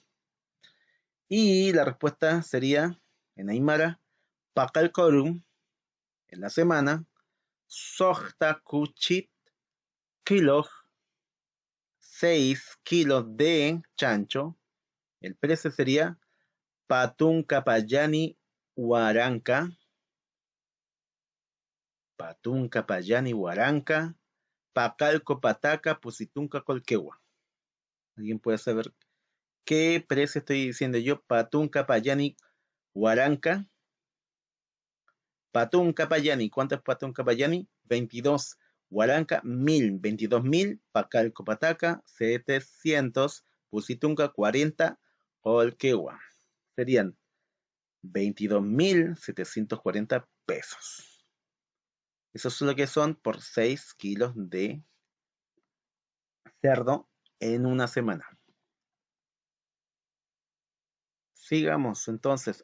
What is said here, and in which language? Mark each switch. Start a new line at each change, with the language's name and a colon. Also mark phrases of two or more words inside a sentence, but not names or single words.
Spanish: Y la respuesta sería, en Aymara, Pakalkorum, en la semana,
Aymara: Sohta Kuchit,
Spanish: kilo, 6 kilos de chancho. El precio sería
Aymara: Patun Kapayani Huaranca, Patun Kapayani Huaranca, Pacalco Pataca, Pusitunca Colquegua.
Spanish: ¿Alguien puede saber qué precio estoy diciendo yo?
Aymara: Patun Kapayani Huaranca. Patún Capayani,
Spanish: ¿cuánto es
Aymara: Patún Capayani?
Spanish: 22.
Aymara: Huaranca, 1000. 22.000. Pacalco Pataca, 700. Pusitunca, 40. Colquegua.
Spanish: Serían 22.740 pesos. Eso es lo que son por 6 kilos de cerdo en una semana. Sigamos entonces.